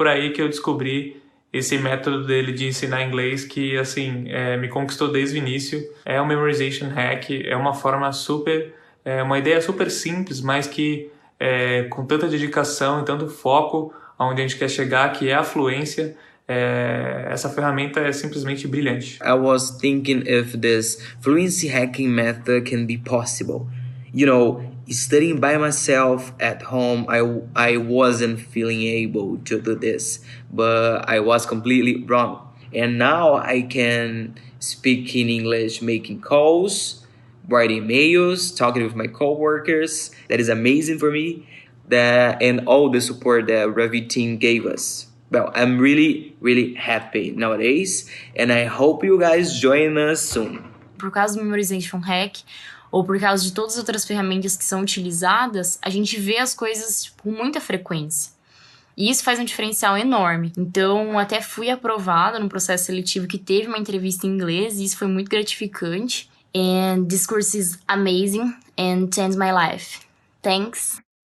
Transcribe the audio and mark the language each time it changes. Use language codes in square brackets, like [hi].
[pt] Por aí que eu descobri esse método dele de ensinar inglês que, assim, me conquistou desde o início. É um memorization hack, é uma forma uma ideia super simples, mas que com tanta dedicação e tanto foco aonde a gente quer chegar, que é a fluência, essa ferramenta é simplesmente brilhante. [en] I was thinking if this fluency hacking method can be possible. You know, studying by myself at home, I wasn't feeling able to do this, but I was completely wrong. And now I can speak in English, making calls, writing emails, talking with my coworkers. That is amazing for me. And all the support that Revit team gave us. Well, I'm really, really happy nowadays, and I hope you guys join us soon. [pt] Por causa do Memorization Hack, ou por causa de todas as outras ferramentas que são utilizadas, a gente vê as coisas com muita frequência. E isso faz um diferencial enorme. Então, até fui aprovada no processo seletivo que teve uma entrevista em inglês, e isso foi muito gratificante. [en] And this course is amazing and changed my life. Thanks.